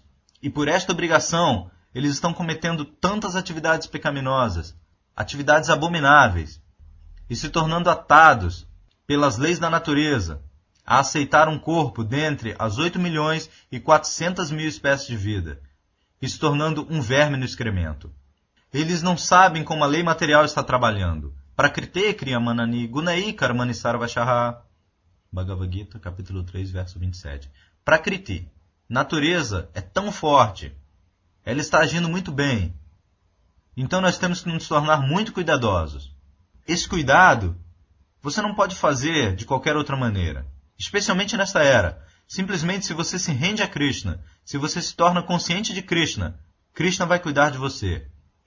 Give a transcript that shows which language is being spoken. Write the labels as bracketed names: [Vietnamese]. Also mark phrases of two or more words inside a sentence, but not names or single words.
[Portuguese] E por esta obrigação, eles estão cometendo tantas atividades pecaminosas, atividades abomináveis, e se tornando atados pelas leis da natureza a aceitar um corpo dentre as 8.400.000 espécies de vida, e se tornando um verme no excremento. Eles não sabem como a lei material está trabalhando. [Sanskrit] प्रकृतेः क्रियमाणानि गुणैः कर्माणि सर्वशः. [Portuguese] Bhagavad Gita, capítulo 3, verso 27. Prakriti, natureza, é tão forte. Ela está agindo muito bem. Então nós temos que nos tornar muito cuidadosos. Esse cuidado você não pode fazer de qualquer outra maneira. Especialmente nesta era. Simplesmente se você se rende a Krishna, se você se torna consciente de Krishna, Krishna vai cuidar de você.